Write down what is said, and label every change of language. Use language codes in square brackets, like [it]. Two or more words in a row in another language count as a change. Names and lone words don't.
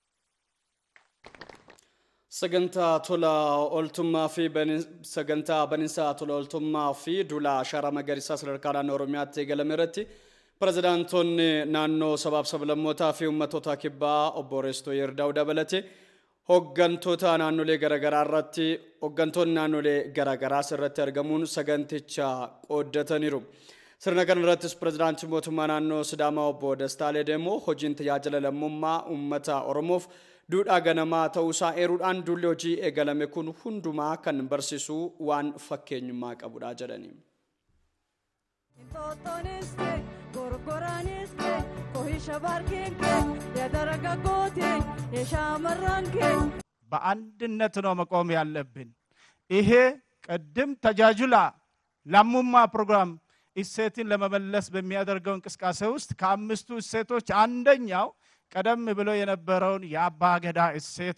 [om] Sagantaa tola ooltummaa fi sagantaa baninsaa tola ooltummaa fi duula ashaaraa magariisaa sadarkaa naannoo Oromiyaatti eegalame irratti Pirezidaantonni naannoo sabaaf sablammootaa fi uummattoota kibbaa obbo Reestoo Yerdaa'u dabalate hooggantoota naannolee garaagaraa irratti hooggantoonni naannolee garaagaraa irratti argamuun saganticha qooddataniiru. Sirna kana irrattis pirezidaantii mootummaa naannoo Sidaamaa obbo Dastaa Ledamoo hojiin tajaajila lammummaa uummata Oromoof duudhaa ganamaa ta'uusaa eeruudhaan duulli hojii eegalame kun hundumaa kan barsiisu waan fakkeenyummaa qabudha jedhani. [am] በአንድነት ነው መቆም ያለብን። ይሄ ቅድም [om] tajaajila lammummaa [am] ፕሮግራም እሴትን ለመመለስ በሚያደርገው እንቅስቃሴ ውስጥ ከአምስቱ እሴቶች አንደኛው ቀደም ብሎ የነበረውን የአባ ገዳ እሴት